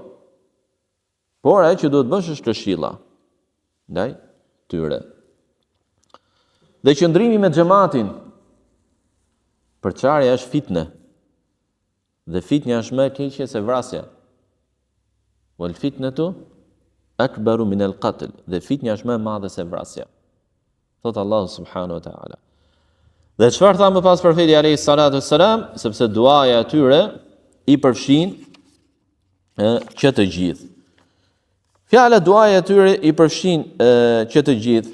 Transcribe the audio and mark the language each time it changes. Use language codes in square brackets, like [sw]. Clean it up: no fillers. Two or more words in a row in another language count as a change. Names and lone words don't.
[sq] Por ajo që duhet bësh është këshilla ndaj tyre. Dhe qëndrimi me xhamatin, përçarja është fitne. Dhe fitnja është më e keqe se vrasja. [ar] والفتنة أكبر من القتل. [sq] Dhe fitnja është më e madhe se vrasja. Thot Allahu [ar] سبحانه وتعالى. [sq] Dhe çfarë tha më pas profeti [ar] عليه الصلاة والسلام, [sq] sepse duaja e tyre i përfshin që të gjithë. Fjala duaja e tyre i përfshin që të gjithë.